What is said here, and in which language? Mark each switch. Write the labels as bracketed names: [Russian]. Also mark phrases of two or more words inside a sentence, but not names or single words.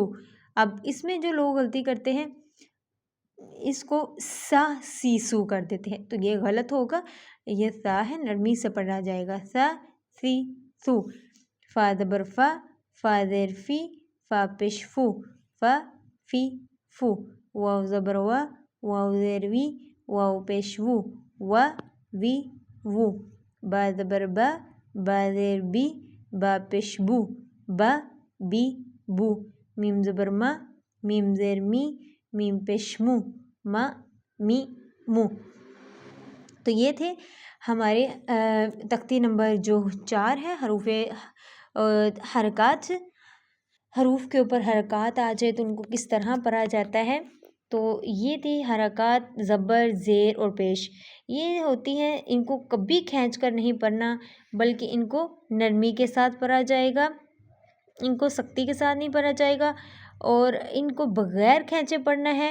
[Urdu] اب اس میں جو لوگ غلطی کرتے ہیں اس کو سا سی سو کر دیتے ہیں، تو یہ غلط ہوگا، یہ سا ہے نرمی سے پڑھا جائے گا، سا سی سو۔ فا زبر فا، فا زیر فی، فا پیش فو، فا فی فو۔ واو زبر وا، واو زیر وی، واو پیش وو، وا وی وو۔ با زبر با، با زیر بی، با پیش بو، با بی بو۔ میم زبر ما، میم زیر می، میم پیش مو، ما می مو۔ تو یہ تھے ہمارے تختی نمبر جو 4 ہے، حروف حرکات، حروف کے اوپر حرکات آ جائے تو ان کو کس طرح پڑھا جاتا ہے۔ تو یہ تھی حرکات زبر، زیر اور پیش، یہ ہوتی ہیں، ان کو کبھی کھینچ کر نہیں پڑھنا بلکہ ان کو نرمی کے ساتھ پڑھا جائے گا، ان کو سختی کے ساتھ نہیں پڑھا جائے گا، اور ان کو بغیر کھینچے پڑھنا ہے۔